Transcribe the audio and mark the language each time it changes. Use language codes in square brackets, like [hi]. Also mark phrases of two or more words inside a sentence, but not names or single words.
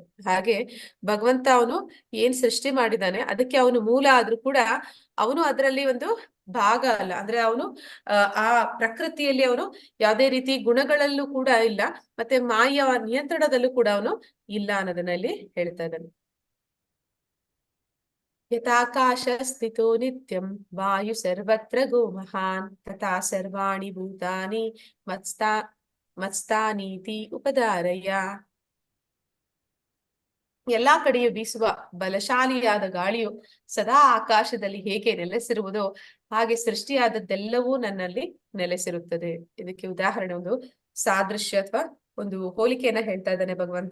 [kn] ಹಾಗೆ ಭಗವಂತ ಅವನು ಏನ್ ಸೃಷ್ಟಿ ಮಾಡಿದಾನೆ ಅದಕ್ಕೆ ಅವನು ಮೂಲ ಆದ್ರೂ ಕೂಡ ಅವನು ಅದರಲ್ಲಿ ಒಂದು ಭಾಗ ಅಲ್ಲ. ಅಂದ್ರೆ ಅವನು ಆ ಪ್ರಕೃತಿಯಲ್ಲಿ ಅವನು ಯಾವುದೇ ರೀತಿ ಗುಣಗಳಲ್ಲೂ ಕೂಡ ಇಲ್ಲ, ಮತ್ತೆ ಮಾಯ ನಿಯಂತ್ರಣದಲ್ಲೂ ಕೂಡ ಅವನು ಇಲ್ಲ ಅನ್ನೋದನ್ನ ಇಲ್ಲಿ ಹೇಳ್ತಾ ಇದ್ದಾನೆ. [sa] ಯಥಾಕಾಶ ಸ್ಥಿತೋ ನಿತ್ಯಂ ವಾಯು ಸರ್ವತ್ರ ಗೋ ಮಹಾನ್ ತಥಾ ಸರ್ವಾಣಿ ಭೂತಾನಿ ಮತ್ಸ್ಥಾನೀತಿ ಉಪಧಾರಯ. [kn] ಎಲ್ಲಾ ಕಡೆಯೂ ಬೀಸುವ ಬಲಶಾಲಿಯಾದ ಗಾಳಿಯು ಸದಾ ಆಕಾಶದಲ್ಲಿ ಹೇಗೆ ನೆಲೆಸಿರುವುದೋ ಹಾಗೆ ಸೃಷ್ಟಿಯಾದದ್ದೆಲ್ಲವೂ ನನ್ನಲ್ಲಿ ನೆಲೆಸಿರುತ್ತದೆ. ಇದಕ್ಕೆ ಉದಾಹರಣೆ ಒಂದು ಸಾದೃಶ್ಯ ಅಥವಾ ಒಂದು ಹೋಲಿಕೆಯನ್ನ ಹೇಳ್ತಾ ಇದ್ದಾನೆ ಭಗವಂತ.